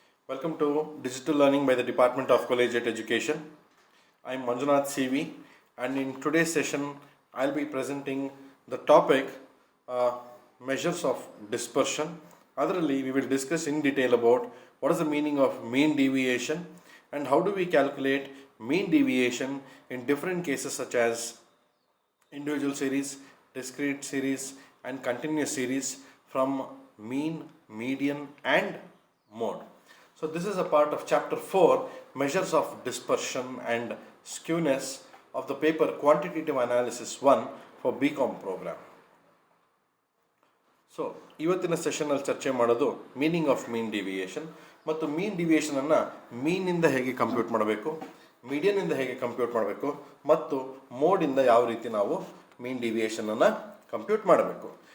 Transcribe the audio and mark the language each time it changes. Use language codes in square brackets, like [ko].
[en] Welcome to digital learning by the department of collegiate education. I am Manjunath CV, and in today's session I'll be presenting the topic measures of dispersion. Adರಲ್ಲಿ we will discuss in detail about what is the meaning of mean deviation and how do we calculate mean deviation in different cases such as individual series, discrete series and continuous series from mean, median and mode. So this is a part of chapter 4, measures of dispersion and skewness of the paper quantitative analysis 1 for BCom program. [kn] So ಇವತ್ತಿನ ಸೆಷನಲ್ಲಿ ಚರ್ಚೆ ಮಾಡೋದು meaning of mean deviation ಮತ್ತು ಮೀನ್ ಡಿವಿಯೇಷನನ್ನು ಮೀನಿಂದ ಹೇಗೆ compute ಮಾಡಬೇಕು, ಮೀಡಿಯನ್ನಿಂದ ಹೇಗೆ compute ಮಾಡಬೇಕು ಮತ್ತು ಮೋಡಿಂದ ಯಾವ ರೀತಿ ನಾವು ಮೀನ್ ಡಿವಿಯೇಷನನ್ನು ಕಂಪ್ಯೂಟ್ ಮಾಡಬೇಕು.